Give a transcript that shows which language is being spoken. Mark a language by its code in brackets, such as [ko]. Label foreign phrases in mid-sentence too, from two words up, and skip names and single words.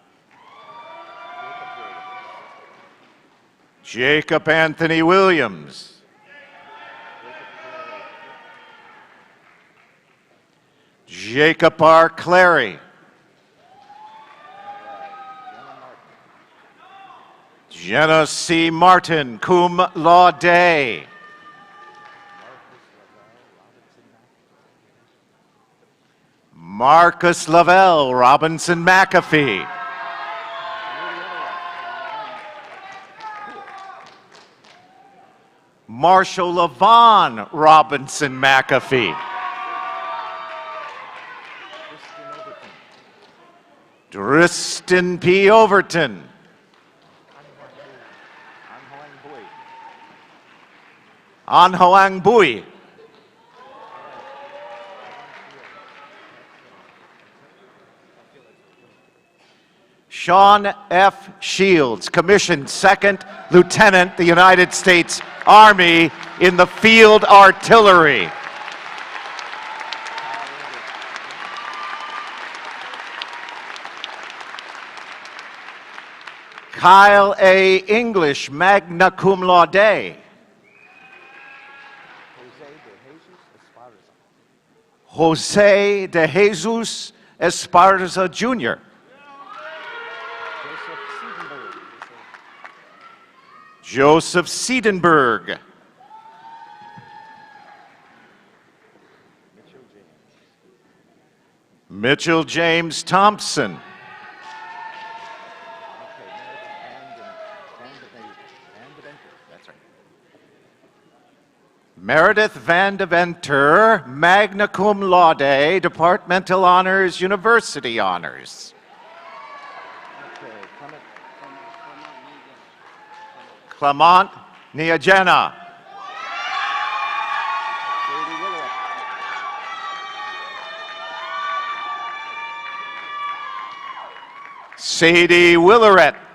[en] Jacob Anthony Williams. Jacob R. Clary. Jenna C. Martin, [la] cum laude. [en] Marcus Lavelle Robinson McAfee. Marshall Levon Robinson McAfee. Dristin P. Overton. An Hoang Bui. Sean F. Shields, commissioned second lieutenant, the United States Army in the Field Artillery. Kyle A. English, [la] magna cum laude. [en] Jose de Jesus Esparza, Jr. Joseph Siedenberg. Mitchell James Thompson. Meredith Van Deventer, [la] magna cum laude, [en] departmental honors, university honors. Clement Niagena. Sadie Willeret.